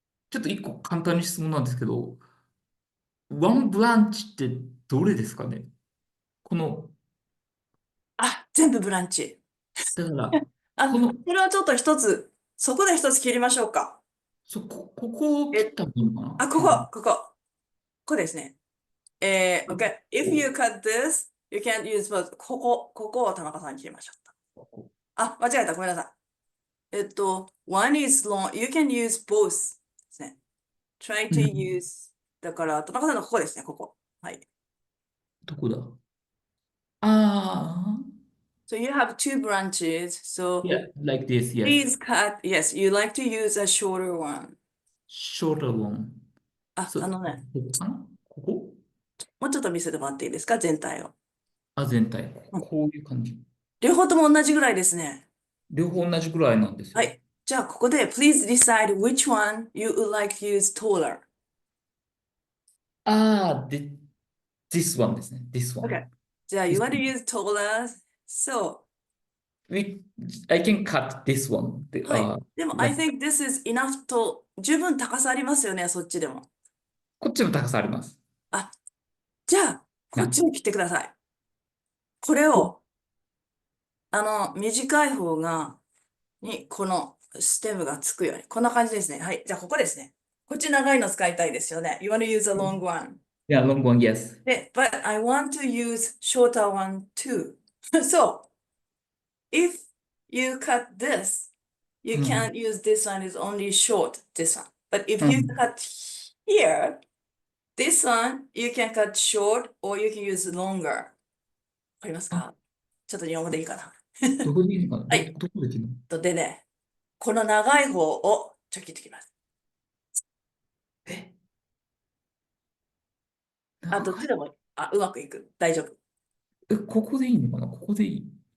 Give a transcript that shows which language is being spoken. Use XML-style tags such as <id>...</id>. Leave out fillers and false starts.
<ja>ちょっと一個簡単に質問なんですけど、ワンブランチってどれですかね？この、あ、全部ブランチ。だから、これはちょっと一つ、そこで一つ切りましょうか。ここを切ったらいいのかな？ここですね。OK.</ja> <en>If you cut this, you can't use both.</en> <ja>ここを田中さんに切りましょう。あ、間違えた。ごめんなさい。</ja> <en>one is long. You can use both</en> <ja>ですね。</ja> <en>try to use.</en> <ja>だから、田中さんのここですね。ここ。はい。どこだ？ああ。</ja> <en>So you have two branches. So Yeah, like this, yes. please cut. Yes, you like to use a shorter one. Shorter one.</en> <ja>あ、そう、ね、ここかな？ここ？もうちょっと見せてもらっていいですか？全体を。あ、全体。こういう感じ。両方とも同じぐらいですね。両方同じぐらいなんですよ。はい。じゃあ、ここで、</ja> <en>please decide which one you would like to use taller. This one</en> <ja>ですね。</ja> <en>This one. Okay.</en> <ja>じゃあ、</ja> <en>you want to use taller. So, I can cut this one.</en> <ja>はい。でも、</ja> <en>I think this is enough</en> <ja>と、十分高さありますよね、そっちでも。こっちも高さあります。あ、じゃあ、こっちに切ってください。これを、短い方に、このステムがつくように。こんな感じですね。はい。じゃあ、ここですね。こっち長いの使いたいですよね。</ja> <en>You want to use a long one. Yeah, long one, yes. But I want to use shorter one too. So, if you cut this, you can't use this one, is only short, this one. But if you cut here, this one, you can cut short or you can use longer.</en> <ja>わかりますか？ちょっと日本語でいいかな。どこでいいのかな？はい。どこで切るの？でね、この長い方をちょっと切ってきます。どっちでもいい。うまくいく。大丈夫。ここでいいのかな？ここでいい？</ja>